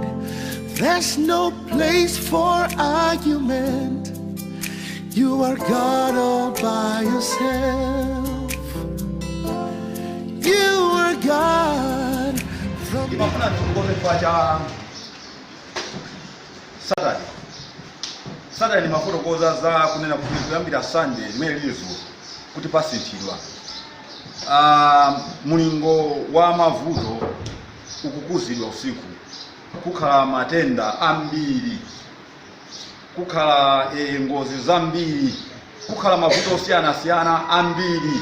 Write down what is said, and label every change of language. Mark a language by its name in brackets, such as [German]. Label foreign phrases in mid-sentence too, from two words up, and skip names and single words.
[English] There's no place for argument. You are God all by yourself. You are God from [Nyanja] Saturday ni mafotokoza za kunena kuti kuyambira Sunday limene lilizo kuti pasinthidwa mulingo wa mavuto ukukuzidwa usiku, kukhala matenda ambiri, kukhala ngozi zambiri, kukhala mavuto osiyana ambiri.